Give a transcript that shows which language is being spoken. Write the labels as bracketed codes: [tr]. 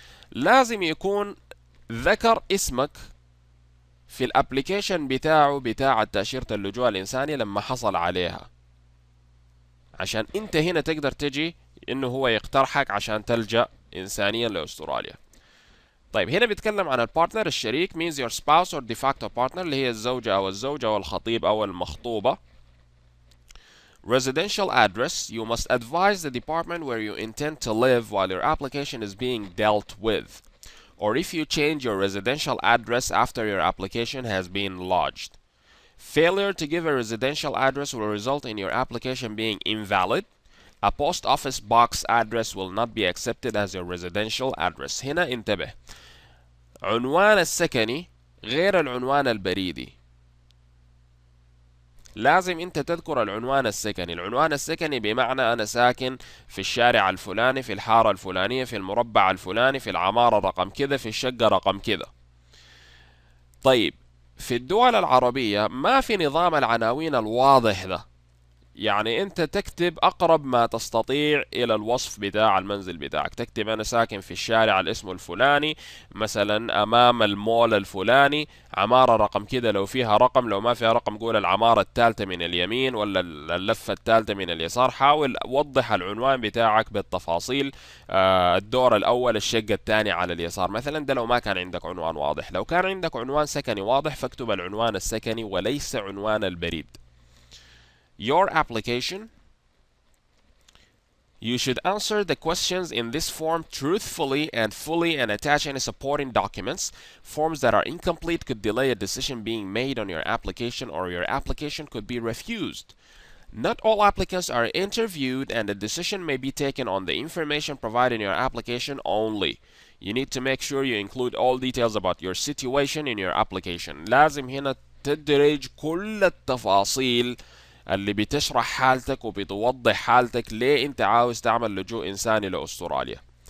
[ar] لازم يكون ذكر اسمك في الابليكيشن بتاعه بتاع تأشيرة اللجوء الإنساني لما حصل عليها، عشان انت هنا تقدر تجي انه هو يقترحك عشان تلجأ إنسانيا لأستراليا. طيب هنا بيتكلم عن البارتنر الشريك [en] means your spouse or de facto partner [ar] اللي هي الزوجة أو الزوج أو الخطيب أو المخطوبة. [en] Residential address you must advise the department where you intend to live while your application is being dealt with, or if you change your residential address after your application has been lodged. Failure to give a residential address will result in your application being invalid. A post office box address will not be accepted as your residential address. [ar] هنا انتبه، عنوان السكني غير العنوان البريدي. لازم انت تذكر العنوان السكني. العنوان السكني بمعنى انا ساكن في الشارع الفلاني، في الحارة الفلانية، في المربع الفلاني، في العمارة رقم كذا، في الشقة رقم كذا. طيب في الدول العربية ما في نظام العناوين الواضح ده، يعني انت تكتب اقرب ما تستطيع الى الوصف بتاع المنزل بتاعك. تكتب انا ساكن في الشارع الاسم الفلاني، مثلا امام المول الفلاني، عمارة رقم كده لو فيها رقم، لو ما فيها رقم قول العمارة الثالثة من اليمين ولا اللفة الثالثة من اليسار. حاول وضح العنوان بتاعك بالتفاصيل. الدور الاول، الشقة الثانية على اليسار مثلا. ده لو ما كان عندك عنوان واضح. لو كان عندك عنوان سكني واضح فاكتب العنوان السكني وليس عنوان البريد. [en] Your application, you should answer the questions in this form truthfully and fully and attach any supporting documents. Forms that are incomplete could delay a decision being made on your application or your application could be refused. Not all applicants are interviewed and a decision may be taken on the information provided in your application only. You need to make sure you include all details about your situation in your application. [ar] لازم هنا تدرج كل التفاصيل اللي بتشرح حالتك وبتوضح حالتك ليه انت عاوز تعمل لجوء انساني لاستراليا.